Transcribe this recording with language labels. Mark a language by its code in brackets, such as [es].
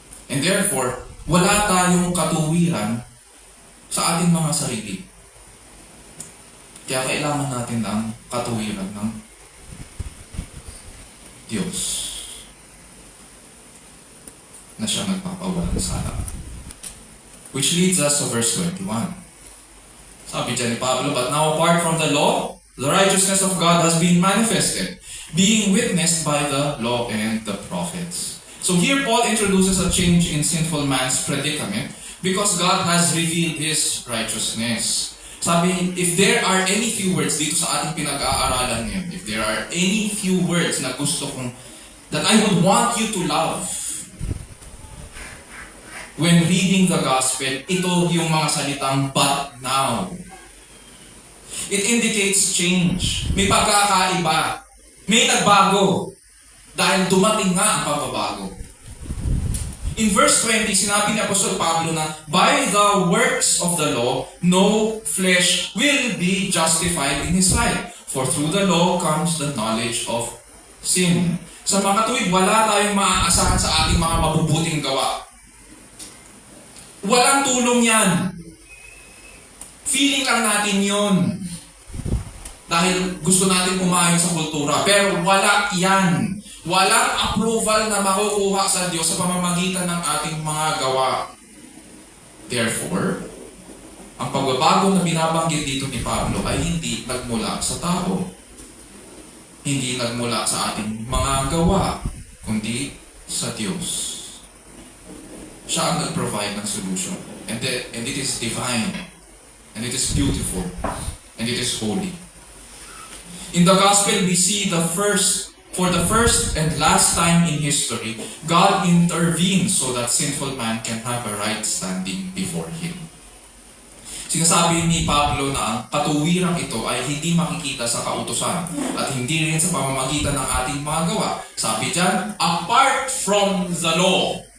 [en] And therefore, [tl] wala tayong katuwiran sa ating mga sarili. Kaya kailangan natin ng katuwiran ng Diyos na siya nagpapawalang sala. [en] Which leads us to verse 21. [tl] Sabi dyan ni Pablo, [en] "But now apart from the law, the righteousness of God has been manifested, being witnessed by the law and the prophets." So here Paul introduces a change in sinful man's predicament because God has revealed His righteousness. [tl] Sabi, [en] if there are any few words [tl] dito sa ating pinag-aaralan ngayon, [en] if there are any few words [tl] na gusto kong, [en] that I would want you to love when reading the gospel, [tl] ito yung mga salitang [en] "but now." It indicates change. [tl] May pagkakaiba. May nagbago. Dahil dumating nga ang pagbabago. [en] In verse 20, [tl] sinabi ni Apostol Pablo na, [en] "By the works of the law, no flesh will be justified in his sight. For through the law comes the knowledge of sin." [tl] Sa mga katuwid, wala tayong maaasahan sa ating mga mabubuting gawa. Walang tulong yan. Feeling lang natin yun. Dahil gusto natin umayon sa kultura. Pero wala yan. Walang approval na makukuha sa Diyos sa pamamagitan ng ating mga gawa. [en] Therefore, [tl] ang pagbabago na binabanggit dito ni Pablo ay hindi nagmula sa tao. Hindi nagmula sa ating mga gawa, kundi sa Diyos. Siya ang nag-provide ng solution. [en] And it is divine. And it is beautiful. And it is holy. In the gospel, we see for the first and last time in history, God intervenes so that sinful man can have a right standing before Him. [tl] Sinasabi ni Pablo na ang katuwirang ito ay hindi makikita sa kautusan at hindi rin sa pamamagitan ng ating mga gawa. Sabi dyan, [en] apart from the law.